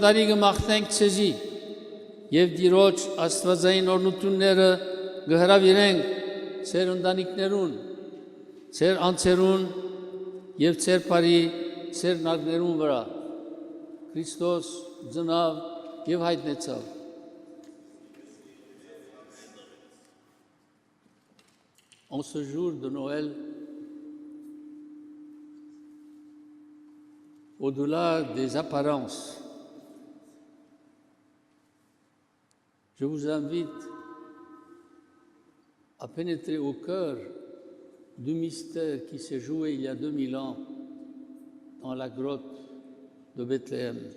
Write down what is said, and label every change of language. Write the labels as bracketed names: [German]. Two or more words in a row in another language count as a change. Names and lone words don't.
[Armenian] տարի կմաղթենք ցեզի եւ Տիրոջ աստվածային օրհնությունները կհրավիրենք ձեր ընտանիքներուն, ձեր անձերուն եւ ձեր բարի ձեր նարներուն վրա։ Քրիստոս ծնավ եւ հայտնեցավ։ [French] En ce jour de Noël, au-delà des apparences, je vous invite à pénétrer au cœur du mystère qui s'est joué il y a 2000 ans dans la grotte de Bethléem.